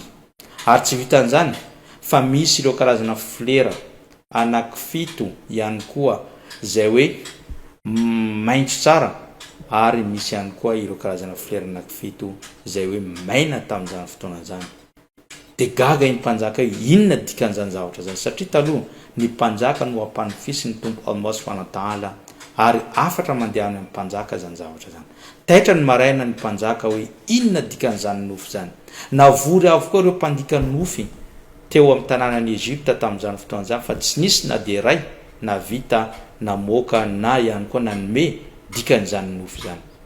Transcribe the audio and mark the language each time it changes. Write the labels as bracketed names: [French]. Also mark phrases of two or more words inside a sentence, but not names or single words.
[Malagasy] Ary tsy vitan'izany fa misy ireo karazana flera anankifito ihany koa izay hoe maintso tsara, ary misy ihany koa ireo karazana flera anankifito izay hoe maina tamin'izany fotoana zany. Dia gaga iny mpanjaka io, inona dikan'izany zavatra zany? Satria taloha ny mpanjaka no ampanofisy ny tompo Allah [Arabic] سبحانه وتعالى, [Malagasy] ary afatra mandeha amin'ny mpanjaka zany zavatra zany. Taitra ny maraina ny mpanjaka hoe inona dikan'izany nofo zany. Navory avokoa ireo mpandika nofy teo amin'ny tanànan'i Egypta tamin'izany fotoana zany, fa tsy nisy na dia ray na vita na moka na ihany koa na nome dikan'izany nofo zany.